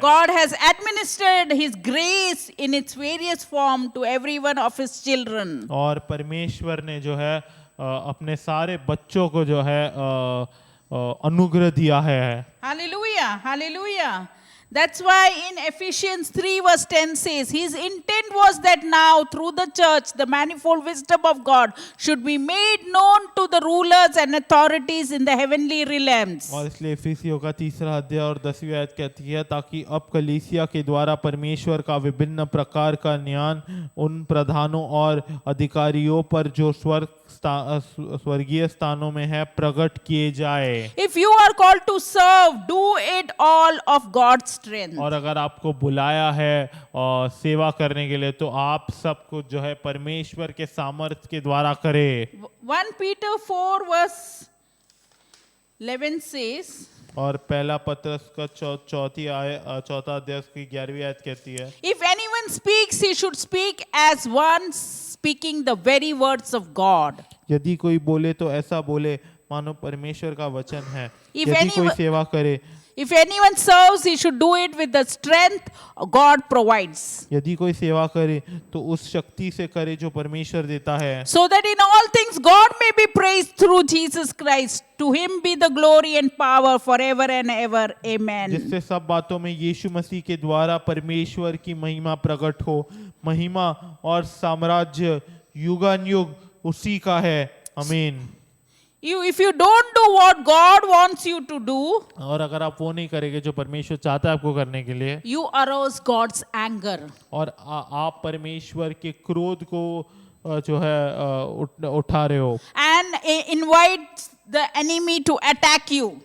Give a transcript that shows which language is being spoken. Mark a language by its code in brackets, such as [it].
[en] God has administered His grace in its various form to every one of His children. [hi] और परमेश्वर ने जो है अपने सारे बच्चों को जो है अनुग्रह दिया है। [en] Hallelujah, hallelujah. That's why in Ephesians 3 verse 10 says, His intent was that now through the church, the manifold wisdom of God should be made known to the rulers and authorities in the heavenly realms. [hi] और इसलिए इफिसियों का 3रा अध्याय और 10वीं आयत कहती है, ताकि अब कलीसिया के द्वारा परमेश्वर का विभिन्न प्रकार का ज्ञान उन प्रधानों और अधिकारियों पर जो स्वर्गीय स्थानों में है प्रकट किए जाए। [en] If you are called to serve, do it all of God's strength. [hi] और अगर आपको बुलाया है और सेवा करने के लिए तो आप सब कुछ जो है परमेश्वर के सामर्थ्य के द्वारा करें। [en] 1 Peter 4 verse 11 says, [hi] और पहला पत्रस का चौथा अध्याय की 11वीं आयत कहती है, [en] If anyone anyone speaks, he should speak as one speaking the very words of God. [hi] यदि कोई बोले तो ऐसा बोले मानो परमेश्वर का वचन है। [en] If [hi] यदि कोई [en] anyone- [hi] सेवा करे, [en] If anyone serves, he should do it with the strength God provides, [hi] यदि कोई सेवा करे तो उस शक्ति से करे जो परमेश्वर देता है, [en] so that in all things God may be praised through Jesus Christ. To him be the glory and power forever and ever. Amen. [hi] जिससे सब बातों में यीशु मसीह के द्वारा परमेश्वर की महिमा प्रकट हो। महिमा और साम्राज्य युगानुयुग उसी का है। आमीन। [en] If you don't do what God wants you to do, [hi] और अगर आप वो नहीं करेंगे जो परमेश्वर चाहता है आपको करने के लिए, [en] you arouse God's anger. [hi] और आप परमेश्वर के क्रोध को जो है उठा रहे हो, [en] And invite the enemy to attack you.